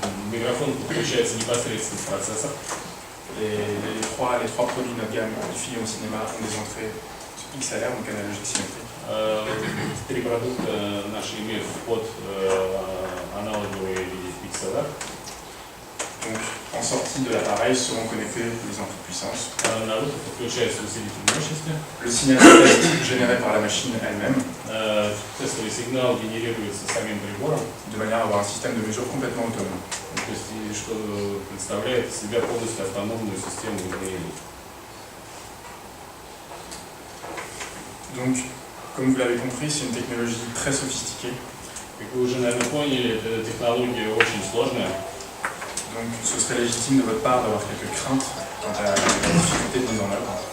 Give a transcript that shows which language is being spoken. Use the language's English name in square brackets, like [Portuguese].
[Russian] Микрофон подключается непосредственно в процессор. [French] Les trois produits de notre gamme Hi-Fi au cinéma ont des entrées XLR, donc analogique symétrique. [Russian] 3 продукта наши имеют вход аналоговый XLR. [French] Donc en sortie de l'appareil seront connectés les entrées de puissance. [Russian] На выход подключается усилитель мощности. [French] Le signal de test généré par la machine elle-même, [Russian] Тестовый сигнал генерируется самим прибором, [French] de manière à avoir un système de mesure complètement autonome. [Russian] то есть что представляет из себя полностью автономную систему измерений. [French] Donc, comme vous l'avez compris, c'est une technologie très sophistiquée. [Russian] Как вы уже, наверное, поняли, эта технология очень сложная. [French] Donc, ce serait légitime de votre part d'avoir quelques craintes quant à la difficulté de mise en œuvre.